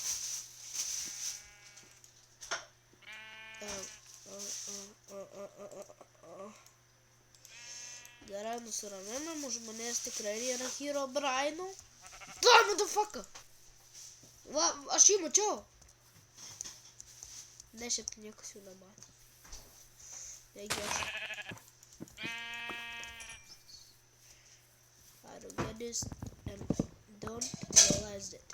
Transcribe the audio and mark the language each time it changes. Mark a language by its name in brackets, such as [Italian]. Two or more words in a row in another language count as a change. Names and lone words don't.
[Lithuanian] Gerai, nusiraminam, už manęs tikrai yra Herobrine. Da, motherfucker! Va, aš jį mačiau. Ne, šiaip niekas jų nematė. Negi aš. [English] I don't get this and don't realize it.